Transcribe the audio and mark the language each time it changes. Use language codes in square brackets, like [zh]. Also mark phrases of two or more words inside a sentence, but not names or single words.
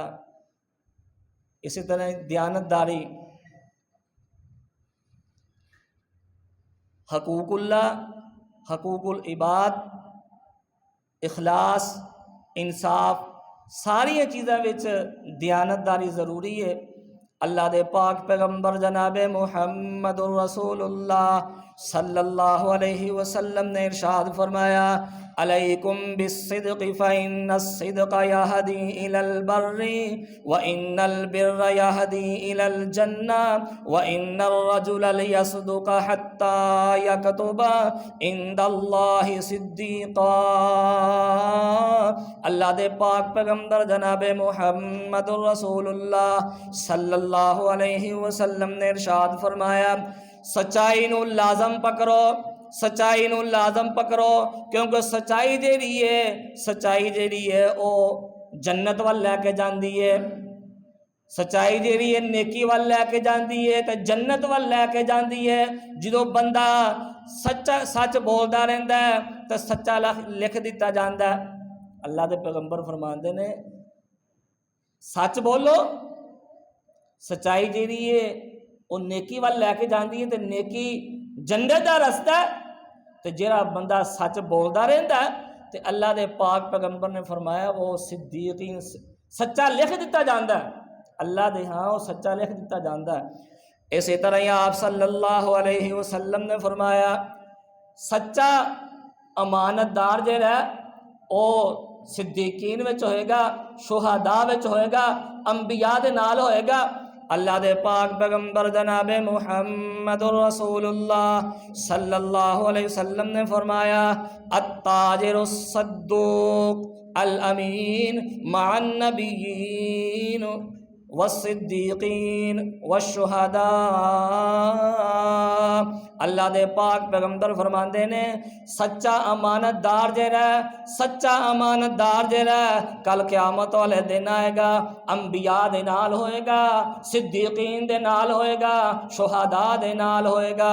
[pa] اسی طرح دیانتداری، حقوق اللہ، حقوق العباد، اخلاص، انصاف، ساری چیزاں وچ دیانتداری ضروری ہے۔ اللہ دے پاک پیغمبر جناب محمد الرسول اللہ صلی اللہ علیہ وسلم نے ارشاد فرمایا [ar] علیکم بالصدق فإن الصدق يهدي إلى البر وإن البر يهدي إلى الجنة وإن الرجل ليصدق حتى يكتب عند الله صديقا۔ [pa] اللہ دے پاک پیغمبر جناب محمد الرسول اللہ [ar] صلی اللہ علیہ وسلم [pa] نے ارشاد فرمایا سچائی نو لازم پکڑو، سچائی نو لازم پکڑو، کیونکہ سچائی جیڑی ہے او جنت وال لے کے جاندی ہے، سچائی جیڑی ہے نیکی وال لے کے جاندی ہے تے جنت وال لے کے جاندی ہے۔ جدوں بندہ سچ بولدا رہندا ہے تے سچا لکھ دتا جاندا ہے۔ اللہ دے پیغمبر فرماندے نے سچ بولو، سچائی جیڑی ہے وہ نیکی وال لے کے جاندی ہے تے نیکی جنت دا رستہ ہے۔ تے جڑا بندہ سچ بولدا رہندا ہے تے اللہ دے پاک پیغمبر نے فرمایا وہ صدیقین سچا لکھ دتا جاندا ہے، اللہ دے ہاں وہ سچا لکھ دتا جاندا ہے۔ اسی طرح ہی آپ [ar] صلی اللہ علیہ وسلم [pa] نے فرمایا سچا امانت دار جڑا ہے او صدیقین وچ ہوئے گا، شہداء وچ ہوئے گا، انبیاء دے نال ہوئے گا۔ اللہ دے پاک پیغمبر جناب محمد رسول اللہ [ar] صلی اللہ علیہ وسلم [pa] نے فرمایا [ar] التاجر الصدوق الامین مع النبیین والصدیقین والشہداء۔ [pa] اللہ دے پاک پیغمبر فرماندے نے سچا امانت دار جڑا ہے، سچا امانت دار جڑا ہے کل قیامت والے دن آئے گا، انبیاء دے نال ہوئے گا، صدیقین دے نال ہوئے گا، شہداء دے نال ہوئے گا۔